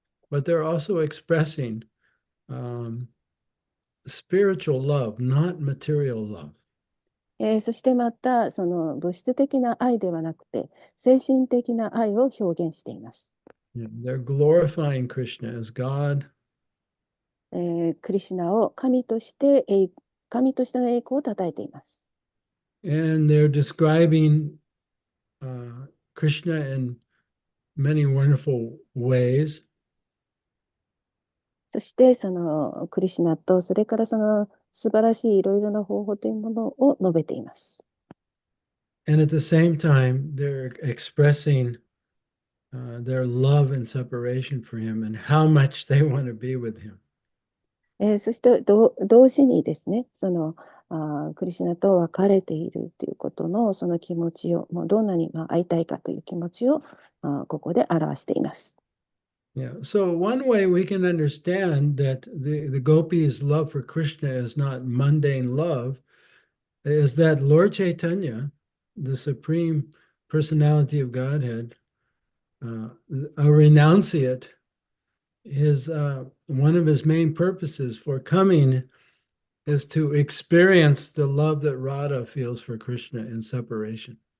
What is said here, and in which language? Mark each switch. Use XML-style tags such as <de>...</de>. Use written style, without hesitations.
<en>But they're also expressing spiritual love, not material love.</en> <ja>そしてまたその物質的な愛ではなくて精神的な愛を表現しています。</ja> <en>They're glorifying Krishna as God.</en> <ja>クリシュナを神としての栄光をたたえています。</ja> <en>And they're describing Krishna in many wonderful ways.</en> <ja>そしてそのクリシュナとそれからその素晴らしいいろいろな方法というものを述べています。</ja> <en>And at the same time, they're expressing their love and separation for him and how much they want to be with him.</en> <ja>そして同時にですね、クリシュナと別れているということのその気持ちを、もうどんなに会いたいかという気持ちをここで表しています。</ja> <en>Yeah. So one way we can understand that the gopis' love for Krishna is not mundane love is that Lord Chaitanya, the supreme personality of Godhead, a renunciate, his one of his main purposes for coming is to experience the love that Radha feels for Krishna in separation.</en>